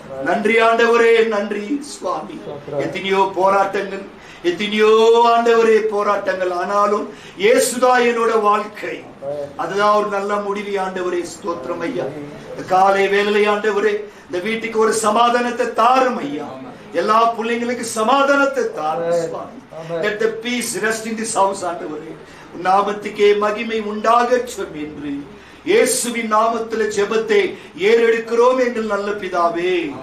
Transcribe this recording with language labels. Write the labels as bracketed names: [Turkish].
[Tamil] நன்றி ஆண்டவரே, நன்றி சுவாமி. எத்தனையோ போராட்டங்கள், எத்தனையோ ஆண்டவரே போராட்டங்கள், ஆனாலும் இயேசுதா என்னோட வாழ்க்கை, அதுதான் ஒரு நல்ல முடிவு ஆண்டவரே. ஸ்தோத்திரம் ஐயா. காலை வேளை ஆண்டவரே இந்த வீட்டுக்கு ஒரு சமாதானத்தை தாரும் ஐயா. எல்லா பிள்ளைங்களுக்கு சமாதானத்தை தாரும் சுவாமி. [English] Let the peace rest in this house [Tamil] ஆண்டவரே. நாமத்துக்கே மகிமை உண்டாகட்டும் என்று இயேசுவின் நாமத்திலே ஜெபத்தை ஏறெடுக்கிறோம் எங்கள் நல்ல பிதாவே.